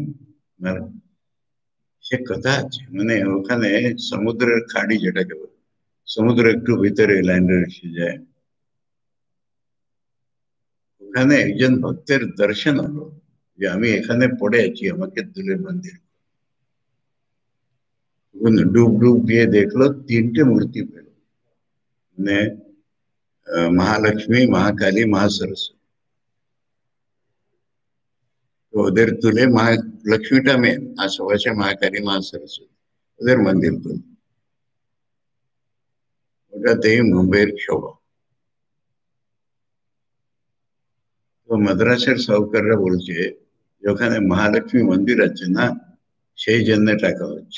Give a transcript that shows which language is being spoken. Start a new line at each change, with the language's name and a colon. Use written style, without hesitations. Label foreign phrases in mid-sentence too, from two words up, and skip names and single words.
Bangla: মানে সে কথা আছে, মানে ওখানে সমুদ্রের খাড়ি যেটাকে বলে, সমুদ্র একটু ভিতরে ল্যান্ডে এসে যায়, ওখানে একজন ভক্তের দর্শন হলো যে আমি এখানে পড়ে আছি, আমাকে তুলে মন্দির। ডুব ডুব দিয়ে দেখলো, তিনটে মূর্তি পেল, মানে महालक्ष्मी, महाकाली, महासरस्वती। তো ওদের তুলে মহালক্ষ্মীটা মেন, আশেপাশে মহাকালী, মহাসরস্বতী, ওদের মন্দির তুলে, ওটাতেই মুম্বাইয়ের শোভা। তো মাদ্রাসের সাহুকাররা বলছে যে ওখানে মহালক্ষ্মী মন্দির আছে না, সেই জন্য টাকা হচ্ছে।